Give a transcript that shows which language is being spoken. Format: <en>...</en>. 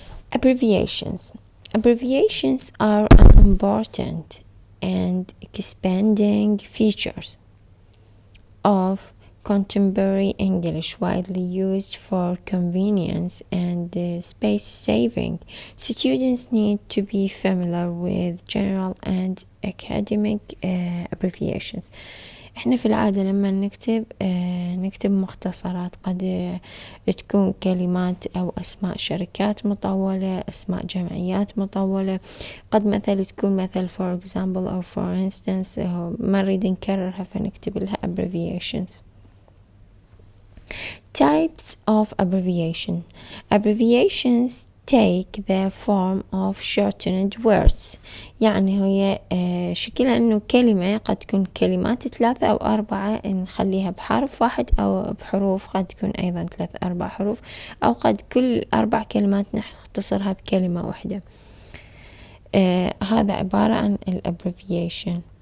<en>Abbreviations are an important and expanding features of contemporary English, widely used for convenience and space saving. Students need to be familiar with general and academic abbreviations.</en> <ar>احنا في العادة لما نكتب مختصرات قد تكون كلمات أو أسماء شركات مطولة، أسماء جمعيات مطولة، قد مثل تكون مثل</ar> <en>for example or for instance</en> <ar>ما نريد نكررها فنكتب لها abbreviations.</ar> <en>Types of abbreviation. Abbreviations take the form of shortened words.</en> <ar>يعني هي شكلها أنه كلمة قد تكون كلمات 3 أو 4 نخليها بحرف واحد أو بحروف قد تكون أيضا 3 4 حروف أو قد كل 4 كلمات نختصرها بكلمة واحدة. هذا عبارة عن abbreviation.</ar>